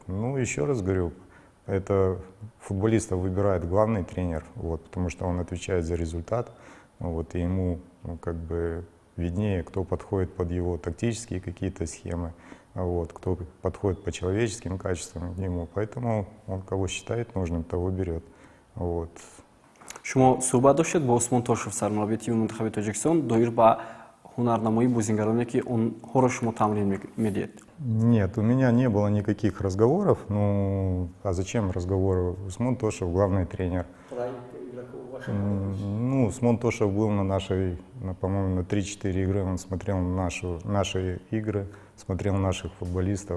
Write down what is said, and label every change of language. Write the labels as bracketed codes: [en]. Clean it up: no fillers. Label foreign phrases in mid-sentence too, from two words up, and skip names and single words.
[ru] Ну, еще раз говорю, это футболистов выбирает главный тренер, вот, потому что он отвечает за результат, вот, и ему виднее, кто подходит под его тактические какие-то схемы, вот, кто подходит по человеческим качествам к нему. Поэтому он кого считает нужным, того берет. Вот. [tg] шумо суҳбат доштед бо Усмон Тошев, сармураббии тими мунтахаби Тоҷикистон, доир ба ҳунарнамоии бозингароне ки онҳоро шумо тамрин медиҳед? [ru] Нет, у меня не было никаких разговоров. Ну, а зачем разговоры? Усмон Тошев главный тренер. Ну, Усмон Тошев был по-моему, на 3-4 игры, он смотрел наши игры, смотрел наших футболистов.